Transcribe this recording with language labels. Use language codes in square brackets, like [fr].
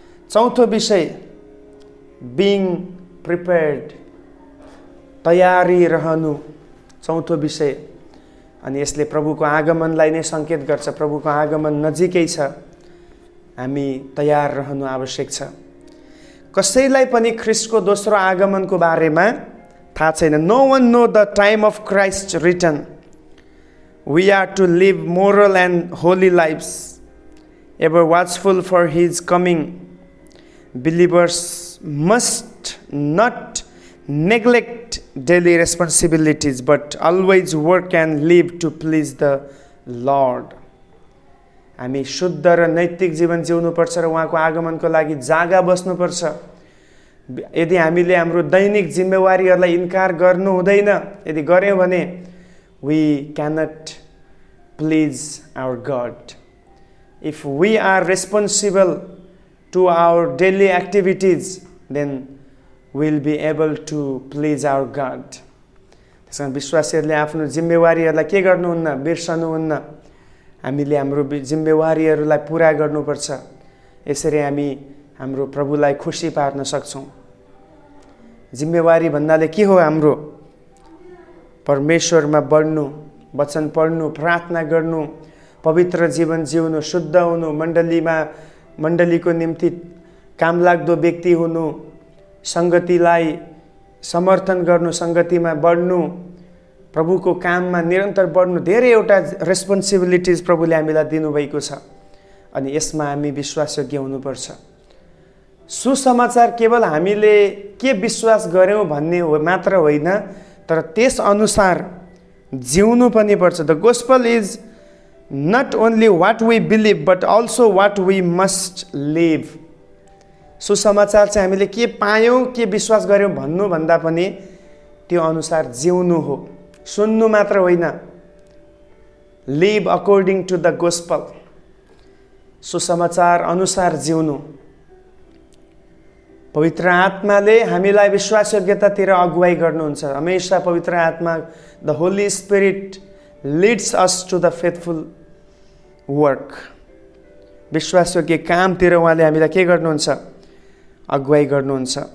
[ne] चौथो विषय [en] being prepared, [ne] तयारी रहनु। चौथो विषय, अनि यसले प्रभुको आगमनलाई नै सङ्केत गर्छ। प्रभुको आगमन नजिकै छ, हामी तयार रहनु आवश्यक छ। कसैलाई पनि ख्रिस्टको दोस्रो आगमनको बारेमा थाहा छैन। [en] No one knows the time of Christ return. We are to live moral and holy lifes, ever watchful for his coming. Believers must not neglect daily responsibilities but always work and live to please the Lord. [ne] हामी शुद्ध र नैतिक जीवन जिउनुपर्छ र उहाँको आगमनको लागि जागा बस्नुपर्छ। यदि हामीले हाम्रो दैनिक जिम्मेवारीहरूलाई इन्कार गर्नु हुँदैन, यदि गर्यौँ भने [en] we cannot please our God. If we are responsible to our daily activities, then will be able to please our God. [ne] त्यसकारण विश्वासीहरूले आफ्नो जिम्मेवारीहरूलाई के गर्नुहुन्न, बिर्सनुहुन्न। हामीले हाम्रो जिम्मेवारीहरूलाई पुरा गर्नुपर्छ। यसरी हामी हाम्रो प्रभुलाई खुसी पार्न सक्छौँ। जिम्मेवारी भन्नाले के हो? हाम्रो परमेश्वरमा बढ्नु, वचन पढ्नु, प्रार्थना गर्नु, पवित्र जीवन जिउनु, शुद्ध हुनु, मण्डलीको निम्ति कामलाग्दो व्यक्ति हुनु, संगतिलाई समर्थन गर्नु, संगतिमा बढ्नु, प्रभुको काममा निरन्तर बढ्नु। धेरैवटा रेस्पोन्सिबिलिटिज प्रभुले हामीलाई दिनुभएको छ अनि यसमा हामी विश्वासयोग्य हुनुपर्छ। सुसमाचार केवल हामीले के विश्वास गर्यौँ भन्ने हो मात्र होइन, तर त्यस अनुसार जिउनु पनि पर्छ। [en] The gospel is not only what we believe but also what we must live. [ne] सुसमाचार चाहिँ हामीले के पायौँ के विश्वास गर्यौँ भन्नुभन्दा पनि त्यो अनुसार जिउनु हो, सुन्नु मात्र होइन. [en] live according to the gospel, [ne] सुसमाचार अनुसार जिउनु. पवित्र आत्माले हामीलाई विश्वासयोग्यतातिर अगुवाई गर्नुहुन्छ. हमेशा पवित्र आत्मा, [en] The holy spirit leads us to the faithful work. [ne] विश्वासयोग्य कामतिर उहाँले हामीलाई के गर्नुहुन्छ? अगुवाई गर्नुहुन्छ.